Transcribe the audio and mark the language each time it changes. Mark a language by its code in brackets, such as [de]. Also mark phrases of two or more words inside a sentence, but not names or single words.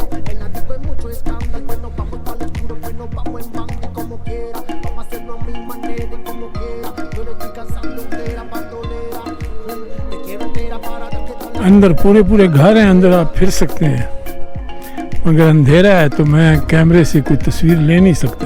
[es] En la disco hay mucho escándalo. Bueno, vamos para el oscuro, pues nos vamos en banda y como quiera. Vamos a hacerlo a mi manera y como quiera. Yo le estoy cansando entera, bandolera. Te quiero entera para darte toda la [ur] اندر پورے پورے گھر ہیں، اندر آپ پھر سکتے ہیں، مگر اندھیرا ہے تو میں کیمرے سے کوئی تصویر لے نہیں سکتا.